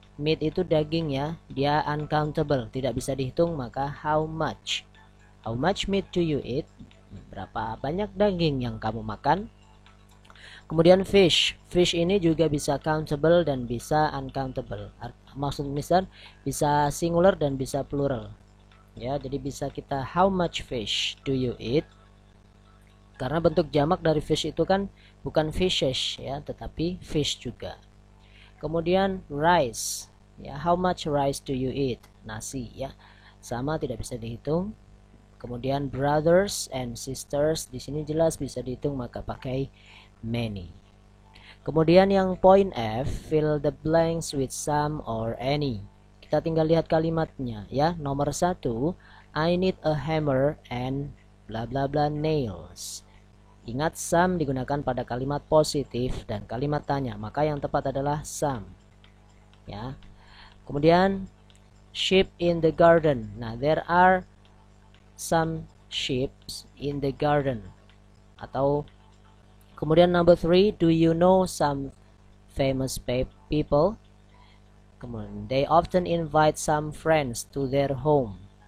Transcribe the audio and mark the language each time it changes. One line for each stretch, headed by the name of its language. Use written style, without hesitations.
Indonesian: Meat itu daging, dia uncountable, tidak bisa dihitung, maka
English: how much? How much meat do you eat?
Indonesian: Berapa banyak daging yang kamu makan? Kemudian fish. Fish ini juga bisa countable dan bisa uncountable. Maksud Mister bisa singular dan bisa plural. Jadi bisa kita
English: how much fish do you eat?
Indonesian: Karena bentuk jamak dari fish itu kan bukan fishes tetapi fish juga. Kemudian
English: rice, how much rice do you eat?
Indonesian: Nasi, sama, tidak bisa dihitung. Kemudian
English: brothers and sisters,
Indonesian: di sini jelas bisa dihitung, maka pakai many. Kemudian yang
English: point F, fill the blanks with some or any.
Indonesian: Kita tinggal lihat kalimatnya, Nomor 1,
English: I need a hammer and bla bla bla nails.
Indonesian: Ingat, some digunakan pada kalimat positif dan kalimat tanya, maka yang tepat adalah some. Kemudian
English: sheep in the garden. Nah, there are some sheep in the garden.
Indonesian: Atau kemudian
English: number 3, do you know some famous people?
Indonesian: Kemudian
English: they often invite some friends to their home.